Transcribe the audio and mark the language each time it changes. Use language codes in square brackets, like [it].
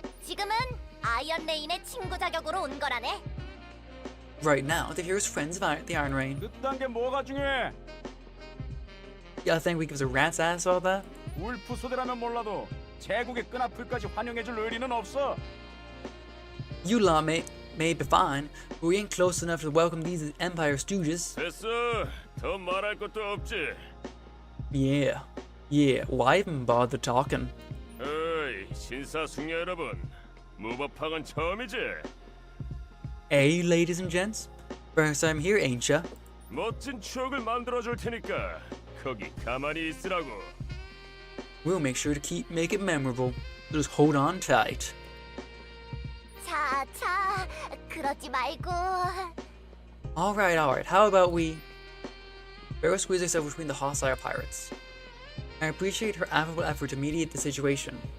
[ko] 지금은 아이언 레인의 친구 자격으로 온 거라네. [en] Right now, they're here as friends of the Iron Rain. [ko] 그딴 게 뭐가 중요해? [en] Y'all think we give a rat's ass about that? [ko] 울프 소대라면 몰라도 제국의 끈앞을까지 환영해줄 의리는 없어. [en] You lot may be fine, but we ain't close enough to welcome these Empire stooges. [ko] 됐어. 더 말할 것도 없지. [en] Yeah, why even bother talking? [ko] 어이, 신사숙녀 여러분. 무법학은 처음이지? [en] Hey, ladies and gents. First time here, ain't ya? [ko] 멋진 추억을 만들어줄 테니까 거기 가만히 있으라고. [en] We'll make sure to make it memorable. Just hold on tight. [ko] 자, 그러지 말고. [en] Alright. How about we... Barrow squeezed herself between the hostile pirates. I appreciate her affable effort to mediate the situation.